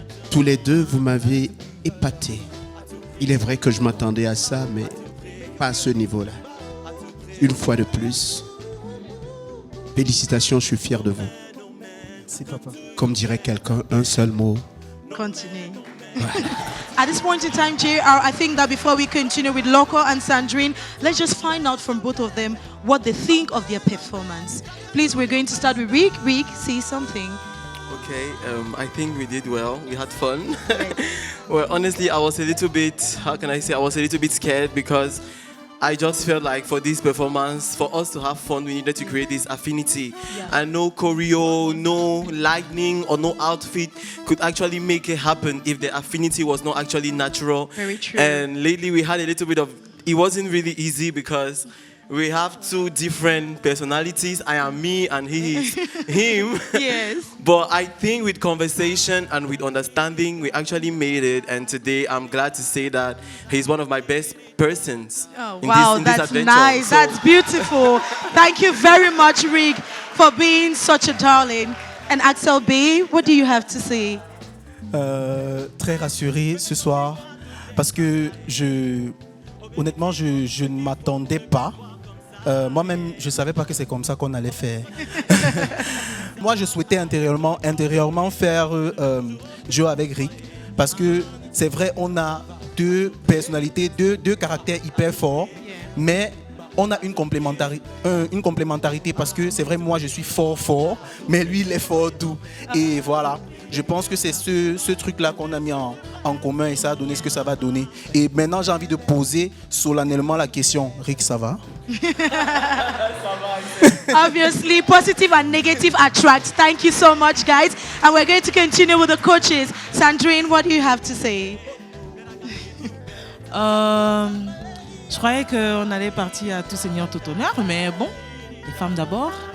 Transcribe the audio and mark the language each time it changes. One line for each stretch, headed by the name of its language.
French: Tous les deux, vous m'avez épaté. Il est vrai que je m'attendais à ça, mais pas à ce niveau-là. Une fois de plus, félicitations, je suis fier de vous. Merci, papa. Comme dirait quelqu'un, un seul mot. Continue.
English: At this point in time, JR, I think that before we continue with Loco and Sandrine, let's just find out from both of them what they think of their performance. Please, we're going to start with Rick. Rick, say something. Okay, I think we did well. We had fun. Well, honestly, I was a little bit, I was a little bit scared because I just felt like for this performance, for us to have fun, we needed to create this affinity. Yeah. And no choreo, no lightning, or no outfit could actually make it happen if the affinity was not actually natural. Very true. And lately we had a little bit of, it wasn't really easy because we have 2 different personalities. I am me and he is him. Yes. But I think with conversation and with understanding, we actually made it. And today I'm glad to say that he's one of my best persons. Oh, wow, that's nice. That's beautiful. Thank you very much, Rick, for being such a darling. And Axel B, what do you have to say?
French: Très rassuré ce soir parce que honnêtement, je ne m'attendais pas. Moi-même, je ne savais pas que c'est comme ça qu'on allait faire. Moi, je souhaitais intérieurement faire duo avec Rick. Parce que c'est vrai, on a 2 personnalités, deux caractères hyper forts. Mais on a une complémentarité parce que c'est vrai, moi, je suis fort, mais lui, il est fort doux. Et voilà. Je pense que c'est ce truc-là qu'on a mis en commun et ça a donné ce que ça va donner. Et maintenant, j'ai envie de poser solennellement la question. Rick, ça va?
English: Obviously, positive and negative attract. Thank you so much, guys. And we're going to continue with the coaches. Sandrine, what do you have to say?
French: Je croyais qu'on allait partir à tout seigneur, tout honneur, mais bon, les femmes d'abord.